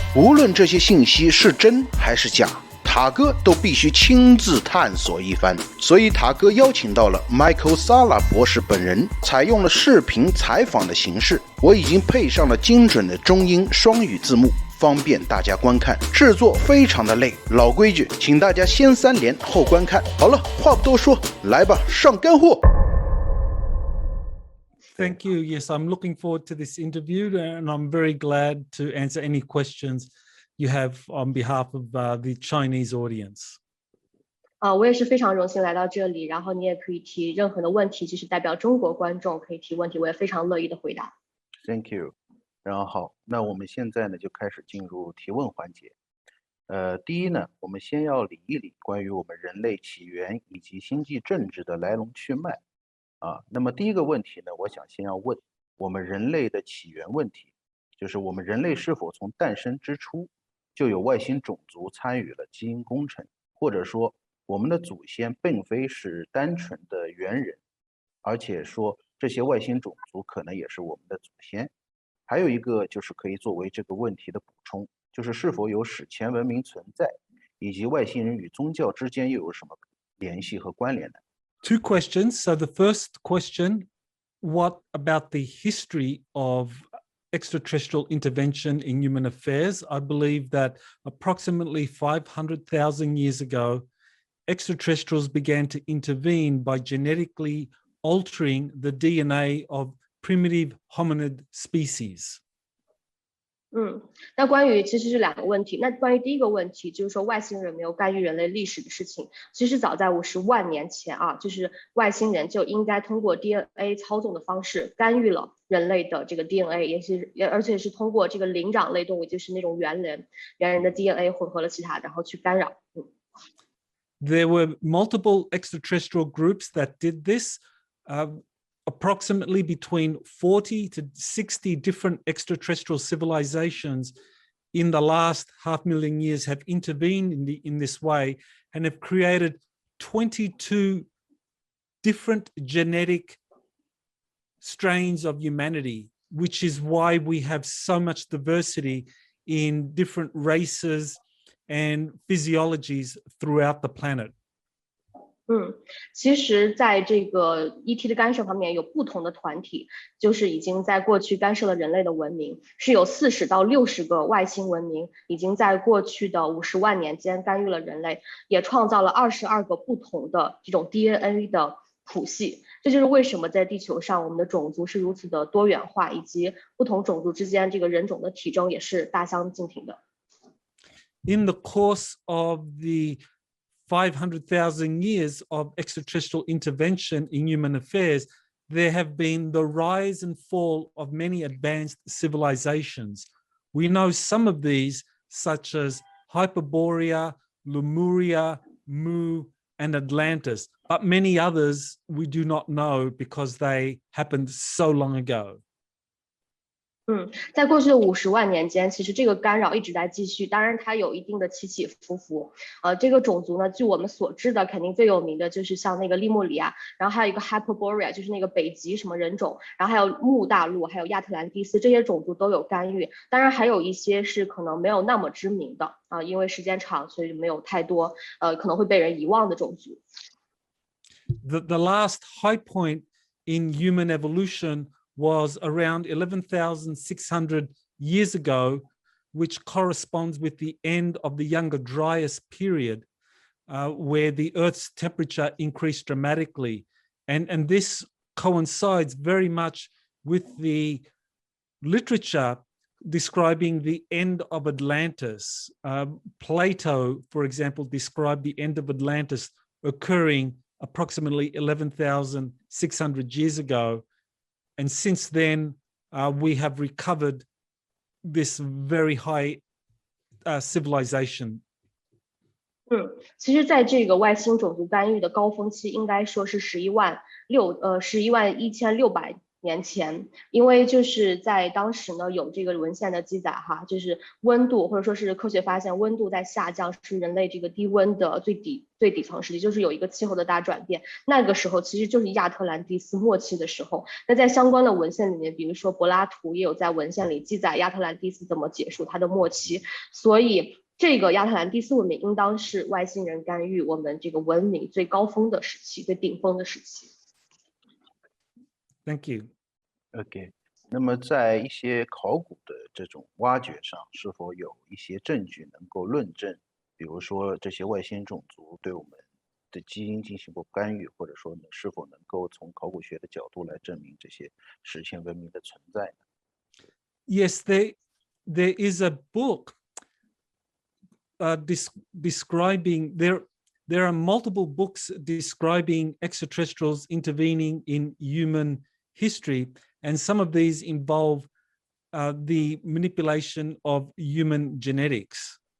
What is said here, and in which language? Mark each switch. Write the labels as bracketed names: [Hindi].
[Chinese] 无论这些信息是真还是假，塔哥都必须亲自探索一番，所以塔哥邀请到了 Michael 萨拉博士本人，采用了视频采访的形式。我已经配上了精准的中英双语字幕，方便大家观看。制作非常的累，老规矩，请大家先3连后观看。好了，话不多说，来吧，上干货。 [English] Thank you. Yes, I'm looking forward to this interview, and I'm very glad to answer any questions you have on behalf of the Chinese audience. [Chinese] 我也是非常荣幸来到这里，然后你也可以提任何的问题，即使代表中国观众可以提问题，我也非常乐意的回答。 [English] Thank you。 [Chinese] 然后好，那我们现在呢就开始进入提问环节。第一呢，我们先要理一理关于我们人类起源以及星际政治的来龙去脉。那么第一个问题呢，我想先要问我们人类的起源问题，就是我们人类是否从诞生之初就有外星种族参与了基因工程，或者说我们的祖先并非是单纯的猿人，而且说这些外星种族可能也是我们的祖先。还有一个就是可以作为这个问题的补充，就是是否有史前文明存在，以及外星人与宗教之间又有什么联系和关联呢？ [English] Two questions. So the first question, what about the history of extraterrestrial intervention in human affairs? I believe that approximately 500,000 years ago, extraterrestrials began to intervene by genetically altering the DNA of primitive hominid species. [Chinese] 那关于其实是2个问题。那关于第一个问题，就是说外星人没有干预人类历史的事情，其实早在50万年前就是外星人就应该通过 DNA 操纵的方式干预了人类的这个 DNA， 而且是通过这个灵长类动物，就是那种猿人的 DNA 混合了其他，然后去干扰。 [English] There were multiple extraterrestrial groups that did this. Approximately between 40 to 60 different extraterrestrial civilizations in the last 500,000 years have intervened in this way and have created 22 different genetic strains of humanity, which is why we have so much diversity in different races and physiologies throughout the planet. [Chinese] 其实在这个 ET 的干涉方面有不同的团体，就是已经在过去干涉了人类的文明，是有40到60个外星文明已经在过去的50万年间干预了人类，也创造了22个不同的这种 DNA 的谱系。这就是为什么在地球上我们的种族是如此的多元化，以及不同种族之间这个人种的体征也是大相径庭的。 [English] In the course of the 500,000 years of extraterrestrial intervention in human affairs, there have been the rise and fall of many advanced civilizations. We know some of these, such as Hyperborea, Lemuria, Mu, and Atlantis, but many others we do not know because they happened so long ago. [Chinese] 在过去的50万年间，其实这个干扰一直在继续，当然它有一定的起起伏伏。这个种族呢，据我们所知的，肯定最有名的就是像那个利莫里亚，然后还有一个 Hyperborea， 就是那个北极什么人种，然后还有木大陆，还有亚特兰蒂斯，这些种族都有干预。当然还有一些是可能没有那么知名的因为时间长，所以没有太多可能会被人遗忘的种族。 [English] The last high point in human evolution was around 11,600 years ago, which corresponds with the end of the Younger Dryas period, where the Earth's temperature increased dramatically. And this coincides very much with the literature describing the end of Atlantis. Plato, for example, described the end of Atlantis occurring approximately 11,600 years ago. And since then, we have recovered this very high civilization. [Chinese] 其实在这个外星种族干预的高峰期，应该说是111600年前，因为就是在当时呢有这个文献的记载哈，就是温度或者说是科学发现温度在下降是人类这个低温的最底层时期，就是有一个气候的大转变。那个时候其实就是亚特兰蒂斯末期的时候。那在相关的文献里面，比如说柏拉图也有在文献里记载亚特兰蒂斯怎么结束它的末期，所以这个亚特兰蒂斯文明应当是外星人干预我们这个文明最高峰的时期，最顶峰的时期。 [English] Thank you. [Chinese] OK， 那么在一些考古的这种挖掘上，是否有一些证据能够论证，比如说这些外星种族对我们的基因进行过干预，或者说呢，是否能够从考古学的角度来证明这些史前文明的存在呢？ [English] Yes, there is a book describing there are multiple books describing extraterrestrials intervening in human history, and some of these involve the manipulation of human genetics.